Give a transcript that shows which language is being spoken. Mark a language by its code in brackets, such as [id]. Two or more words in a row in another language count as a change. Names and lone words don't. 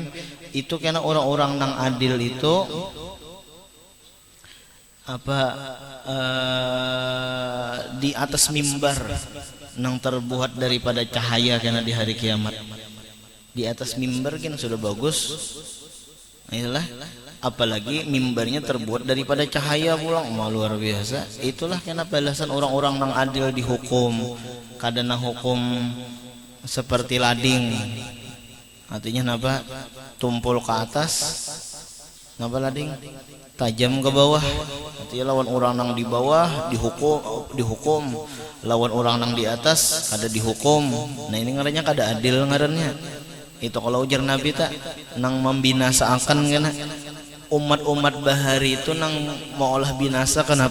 [bjn] Itu karena orang-orang nang adil itu di atas mimbar nang terbuat daripada cahaya karena di hari kiamat. Di atas mimbar kan sudah bagus. Itulah, apalagi mimbarnya terbuat daripada cahaya pulang, luar biasa. Itulah karena balasan orang-orang nang adil dihukum. Kadang hukum seperti lading. Artinya napa? Tumpul ke atas. Napa lading? Tajam ke bawah. Artinya lawan orang nang di bawah dihukum, lawan orang nang di atas kada dihukum. Nah ini ngarannya kada adil ngarannya. Itu kalau ujar Nabi tak nang membinasakan kena umat-umat bahari itu nang mau olah binasa.